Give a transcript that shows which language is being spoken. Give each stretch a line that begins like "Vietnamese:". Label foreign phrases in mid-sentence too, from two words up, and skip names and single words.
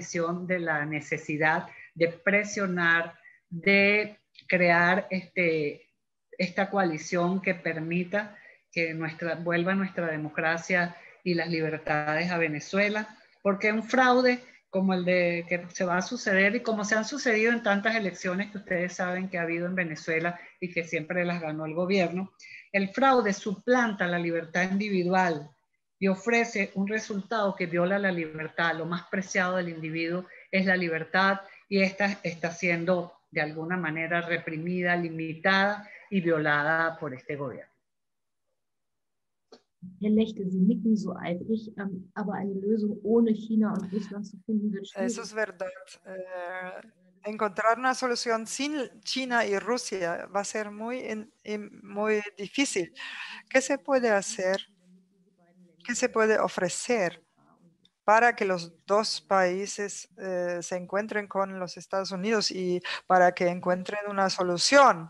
Spanish: visión de la necesidad de presionar, de crear esta coalición que permita que vuelva nuestra democracia y las libertades a Venezuela, porque un fraude como el de que se va a suceder y como se han sucedido en tantas elecciones que ustedes saben que ha habido en Venezuela y que siempre las ganó el gobierno, el fraude suplanta la libertad individual y ofrece un resultado que viola la libertad. Lo más preciado del individuo es la libertad y esta está siendo de alguna manera reprimida, limitada y violada por este gobierno.
German: Herr Lechte, Sie nicken so eifrig, aber eine Lösung ohne China und Russland zu finden wird schwierig.
Spanish: Eso es verdad. Encontrar una solución sin China y Rusia va a ser muy difícil. ¿Qué se puede hacer? ¿Qué se puede ofrecer para que los dos países se encuentren con los Estados Unidos y para que encuentren una solución?